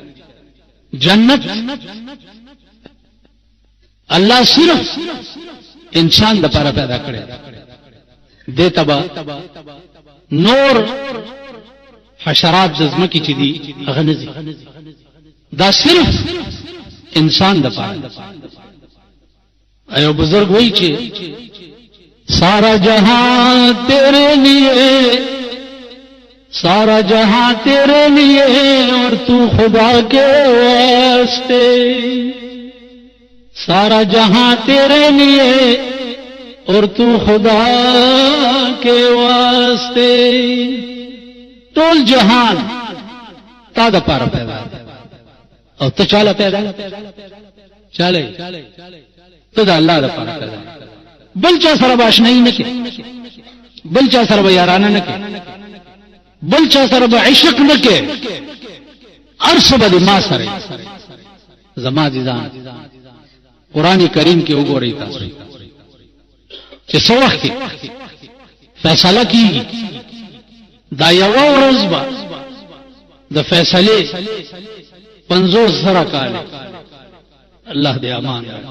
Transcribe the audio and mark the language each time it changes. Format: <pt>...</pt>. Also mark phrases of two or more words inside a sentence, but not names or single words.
<ps>جنت الله صرف انسان د پاره پیدا کړی دې تبا نور حشرات جزمه کی چي دي هغه نه دي دا صرف انسان د پاره ایو بزرگ وہی چھے</ps> <ur>سارا جہاں تیرے لیے سارا جہاں تیرے لیے اور تو خدا کے واسطے سارا جہاں تیرے لیے اور تو خدا کے واسطے</ur> <ps>ټول جہان تا د پاره پیدا او ته چاله پیدا چاله ته د الله د پاره پیدا بل چا سره باشنایی نه کې بل چا سره یارانه نه کې بل چا سره عشق نه کې ارشد د ما سره زما دي ځان قران کریم کې وګورئ تاسو چې څو وخت فیصله کیږي دا یو ورځ به د فیصله 50 سره کال الله دې امان</ps>